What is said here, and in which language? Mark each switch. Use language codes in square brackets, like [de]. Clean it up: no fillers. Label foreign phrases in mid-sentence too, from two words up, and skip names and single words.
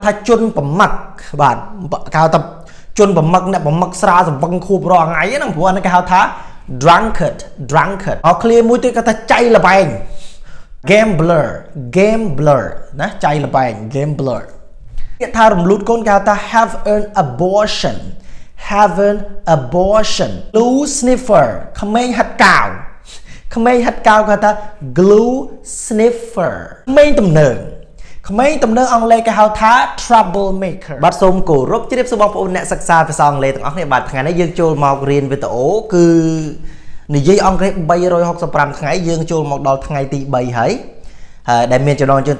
[km] ថាជនប្រម៉ាក់បាទគេហៅថាជនប្រម៉ាក់អ្នកប្រម៉ាក់ស្រាសម្បឹងខួបរាល់ថ្ងៃហ្នឹងព្រោះអានេះគេហៅថា drunkard អោ clear មួយទៀតគេថាចៃលបែង gambler ណាចៃលបែង gambler គេថារំលូតកូនគេហៅថា [en] have an abortion glue sniffer [km] ក្មេងហាត់កាវគេថា [en] glue sniffer [km] ក្មេងទំនើងអ ង់គ្លេសគេហៅថា troublemaker បាទសូមគោរពជម្រាបសួរបងប្អូនអ្នកសិក្សាភាសាអង់គ្លេសទាំងអស់គ្នាបាទថ្ងៃនេះយើងចូលមករៀនវីដេអូគឺនិយាយអង់គ្លេស365ថ្ងៃយើងចូលមកដល់ថ្ងៃទី3ហើយដែលមានចំណងជើង